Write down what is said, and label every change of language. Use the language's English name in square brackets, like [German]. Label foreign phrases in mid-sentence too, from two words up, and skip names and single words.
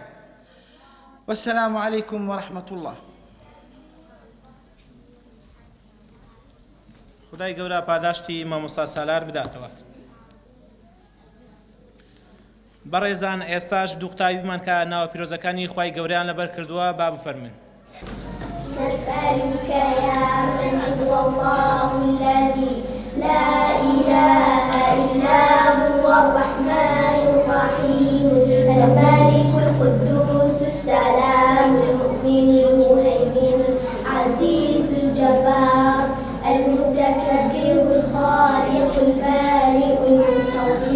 [Arabic] وەسەلام عەلەیکم وەڕەحمەت الله. [Central Kurdish] خدای گەورە پاداشتی مامۆستا سالار بداتەوە. بەڕێزان ئێستاش دوو قوتابیمان کە ناوە پیرۆزەکانی خوای گەورەیان لەبەر کردووە با بفەرمن. [Arabic] نسألك يا من هو الله الذي لا إله إلا هو الرحمن الرحيم الملك القدوس السلام المؤمن المهيمن العزيز الجبار المتكبر الخالق البارئ المصور